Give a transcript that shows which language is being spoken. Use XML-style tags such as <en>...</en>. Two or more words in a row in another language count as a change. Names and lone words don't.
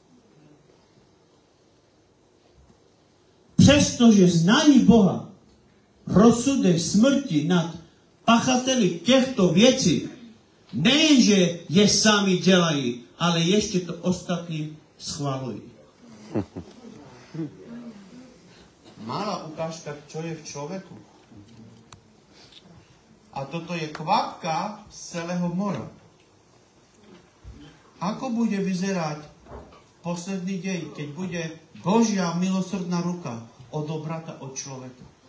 <cs>Přestože znají Boha, rozsudek smrti nad pachateli těchto věcí nejenže je sami dělají, ale ještě to ostatním schvalují.</cs> <sk>Malá ukážka, čo je v človeku. A toto je kvapka z celého mora. Ako bude vyzerať posledný deň, keď bude Božia milosrdná ruka odobrata od človeka?</sk>